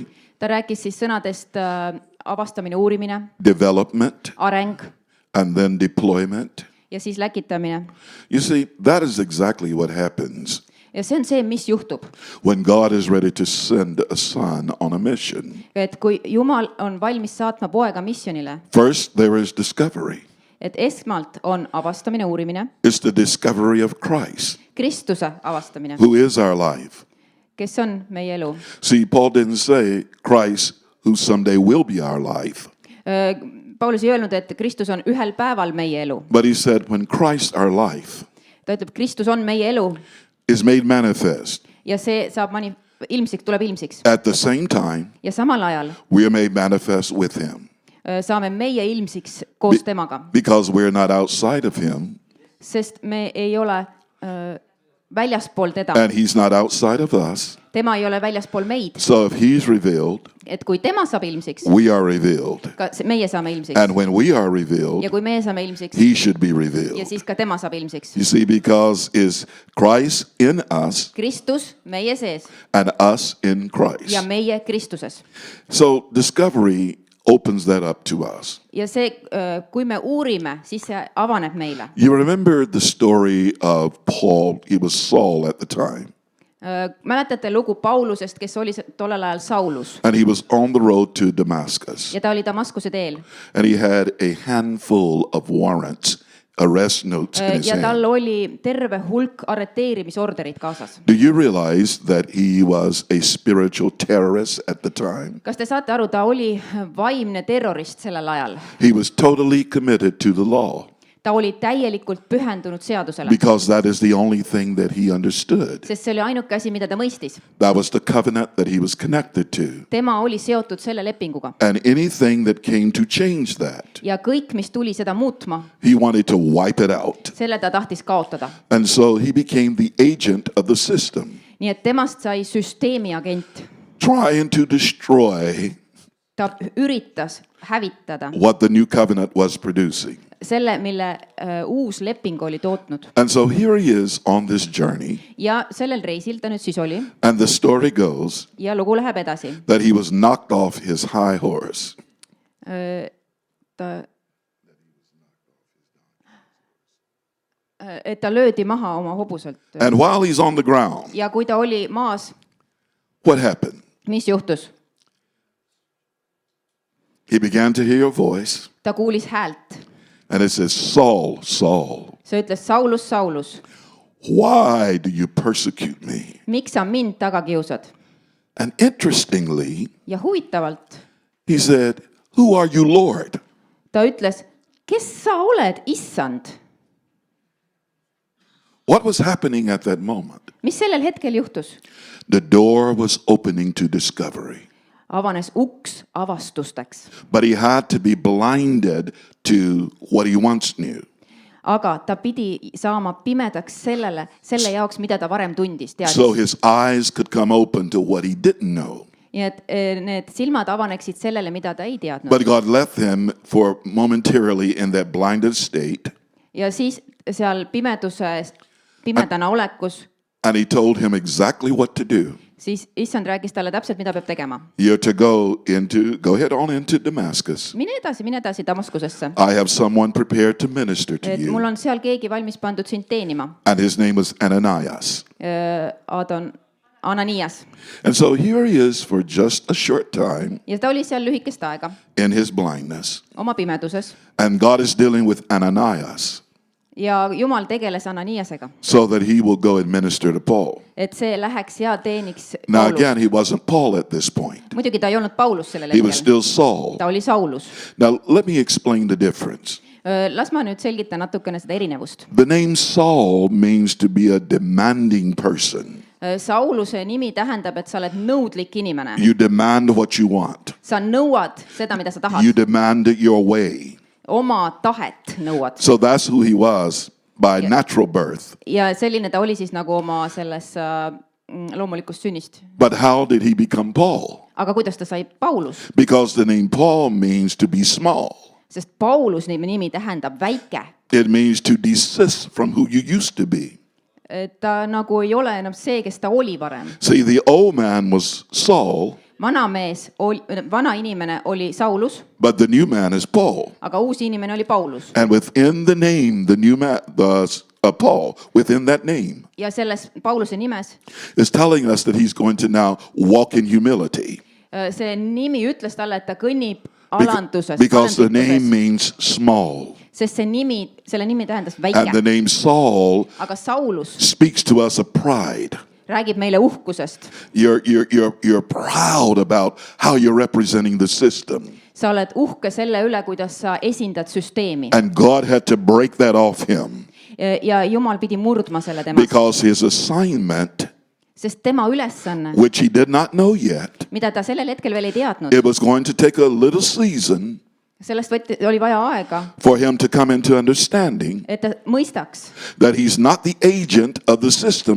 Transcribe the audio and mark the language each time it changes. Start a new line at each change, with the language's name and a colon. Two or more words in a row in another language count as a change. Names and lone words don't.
Estonian: Ta rääkis siis sõnadest avastamine, uurimine,
English: development,
Estonian: areng
English: and then deployment.
Estonian: ja siis läkitamine.
English: You see, that is exactly what happens
Estonian: Ja see on see, mis juhtub.
English: when God is ready to send a son on a mission.
Estonian: Et kui Jumal on valmis saatma poega missionile,
English: First, there is discovery.
Estonian: et esmalt on avastamine, uurimine,
English: It's the discovery of Christ,
Estonian: Kristuse avastamine,
English: who is our life.
Estonian: kes on meie elu.
English: See, Paul didn't say Christ, who someday will be our life.
Estonian: Paulus ei öelnud, et Kristus on ühel päeval meie elu.
English: But he said, when Christ, our life,
Estonian: Ta ütleb, Kristus on meie elu
English: is made manifest,
Estonian: ja see saab ilmsiks, tuleb ilmsiks.
English: at the same time,
Estonian: Ja samal ajal
English: we are made manifest with him.
Estonian: saame meie ilmsiks koos temaga,
English: Because we're not outside of him,
Estonian: sest me ei ole väljaspool teda.
English: and he's not outside of us.
Estonian: Tema ei ole väljaspool meid.
English: So if he's revealed,
Estonian: Et kui tema saab ilmsiks,
English: we are revealed.
Estonian: ka meie saame ilmsiks.
English: And when we are revealed,
Estonian: Ja kui meie saame ilmsiks,
English: he should be
Estonian: ja
English: revealed.
Estonian: siis ka tema saab ilmsiks.
English: You see, because is Christ in us
Estonian: Kristus meie sees
English: and us in Christ.
Estonian: ja meie Kristuses.
English: So discovery opens that up to us.
Estonian: Ja see, kui me uurime, siis see avaneb meile.
English: You remember the story of Paul, he was Saul at the time,
Estonian: Mäletate lugu Paulusest, kes oli tollel ajal Saulus
English: and he was on the road to Damascus,
Estonian: ja ta oli Damaskuse teel.
English: and he had a handful of warrants, arrest notes in his
Estonian: Ja tal
English: hand.
Estonian: oli terve hulk arreteerimisorderid kaasas.
English: Do you realize that he was a spiritual terrorist at the time?
Estonian: Kas te saate aru, ta oli vaimne terrorist sellel ajal.
English: He was totally committed to the law
Estonian: Ta oli täielikult pühendunud seadusele,
English: because that is the only thing that he understood.
Estonian: sest see oli ainuke asi, mida ta mõistis.
English: That was the covenant that he was connected to.
Estonian: Tema oli seotud selle lepinguga.
English: And anything that came to change that,
Estonian: Ja kõik, mis tuli seda muutma,
English: he wanted to wipe it out.
Estonian: selle ta tahtis kaotada.
English: And so he became the agent of the system,
Estonian: Nii et temast sai süsteemi agent.
English: trying to destroy
Estonian: Ta üritas hävitada
English: what the new covenant was producing.
Estonian: selle, mille uus leping oli tootnud.
English: And so here he is on this journey,
Estonian: Ja sellel reisil ta nüüd siis oli
English: and the story goes
Estonian: ja lugu läheb edasi.
English: that he was knocked off his high horse.
Estonian: Et ta löödi maha oma hobuselt.
English: And while he's on the ground,
Estonian: Ja kui ta oli maas,
English: what happened?
Estonian: mis juhtus?
English: He began to hear a voice,
Estonian: Ta kuulis häält.
English: and it says, Saul, Saul,
Estonian: See ütles, Saulus, Saulus,
English: why do you persecute me?
Estonian: miks sa mind taga kiusad?
English: And interestingly,
Estonian: Ja huvitavalt
English: he said, who are you, Lord?
Estonian: ta ütles, kes sa oled, issand?
English: What was happening at that moment?
Estonian: Mis sellel hetkel juhtus?
English: The door was opening to discovery,
Estonian: Avanes uks avastusteks.
English: but he had to be blinded to what he once knew.
Estonian: aga ta pidi saama pimedaks selle jaoks, mida ta varem tundis,
English: so
Estonian: teadis.
English: his eyes could come open to what he didn't know.
Estonian: Nii et need silmad avaneksid sellele, mida ta ei teadnud.
English: But God left him for momentarily in that blinded state,
Estonian: Ja siis seal pimedana olekus,
English: and he told him exactly what to do.
Estonian: siis issand rääkis talle täpselt, mida peab tegema.
English: You're to go head on into Damascus.
Estonian: Mine edasi Damaskusesse.
English: I have someone prepared to minister to
Estonian: Et
English: you.
Estonian: mul on seal keegi valmis pandud sind teenima.
English: And his name was Ananias.
Estonian: Ananias.
English: And so here he is for just a short time
Estonian: Ja ta oli seal lühikest aega
English: in his blindness.
Estonian: oma pimeduses.
English: And God is dealing with Ananias
Estonian: Ja Jumal tegeles Ananiasega,
English: so that he will go and minister to Paul.
Estonian: et see läheks ja teeniks
English: Now
Estonian: Paulus.
English: again, he wasn't Paul at this point.
Estonian: Muidugi ta ei olnud Paulus sellel
English: He was
Estonian: hetkel.
English: still Saul.
Estonian: Ta oli Saulus.
English: Now let me explain the difference.
Estonian: Las ma nüüd selgitan natukene seda erinevust.
English: The name Saul means to be a demanding person.
Estonian: Sauluse nimi tähendab, et sa oled nõudlik inimene.
English: You demand what you want.
Estonian: Sa nõuad seda, mida sa tahad.
English: You demand it your way.
Estonian: Oma tahet nõuad.
English: So that's who he was by natural birth.
Estonian: Ja selline ta oli siis nagu oma selles loomulikust sünnist.
English: But how did he become Paul?
Estonian: Aga kuidas ta sai Paulus?
English: Because the name Paul means to be small.
Estonian: Sest Paulus nimi tähendab väike.
English: It means to desist from who you used to be.
Estonian: Ta nagu ei ole enam see, kes ta oli varem.
English: See, the old man was Saul,
Estonian: Vana inimene oli Saulus,
English: but the new man is Paul.
Estonian: aga uus inimene oli Paulus.
English: And within the name, the new man, Paul, within that name,
Estonian: Ja selles Pauluse nimes
English: is telling us that he's going to now walk in humility.
Estonian: see nimi ütles talle, et ta kõnnib alanduses.
English: Because the name means small.
Estonian: Sest selle nimi tähendas
English: And the
Estonian: väike.
English: name Saul
Estonian: Aga Saulus
English: speaks to us of pride.
Estonian: räägib meile uhkusest.
English: You're proud about how you're representing the system.
Estonian: Sa oled uhke selle üle, kuidas sa esindad süsteemi.
English: And God had to break that off him
Estonian: Ja Jumal pidi murdma selle temast.
English: because his assignment,
Estonian: Sest tema ülesanne,
English: which he did not know yet,
Estonian: mida ta sellel hetkel veel ei teadnud,
English: it was going to take a little season
Estonian: sellest oli vaja aega,
English: for him to come into understanding
Estonian: et ta mõistaks,
English: that he's not the agent of the system